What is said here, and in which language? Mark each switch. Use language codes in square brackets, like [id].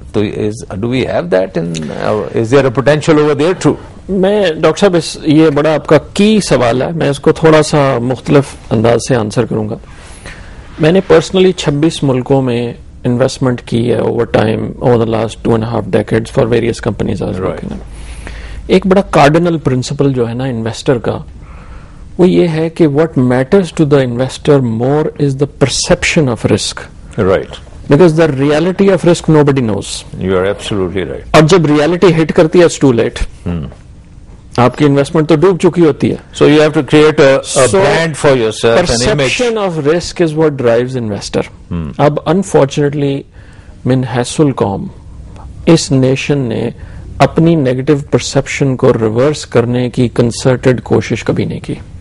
[en] Do we have that is there a potential over there too? [ur] میں doctor صاحب یہ بڑا آپ کا کی سوال ہے, میں اس کو تھوڑا سا مختلف انداز سے آنسر کروں گا. میں نے پرسنلی 26 ملکوں میں انویسٹمنٹ کی ہے [en] Over time, over the last 2.5 decades for various companies. [ur] ایک بڑا کارڈنل پرنسپل جو ہے نا انویسٹر کا, وہ یہ ہے کہ [en] What matters to the investor more is the perception of risk. Right. Because the reality of risk nobody knows. You are absolutely right. [ur] اور جب ریالٹی ہٹ کرتی ہے, [en] it's too late. [ur] آپ کی انویسٹمنٹ تو ڈوب چکی ہوتی ہے. [en] So you have to create a brand for yourself, an image. Perception of risk is what drives investor. [ur] اب unfortunately من حیث القوم اس نیشن نے اپنی نیگیٹو پرسپشن کو ریورس کرنے کی کنسرٹڈ کوشش کبھی نہیں کی.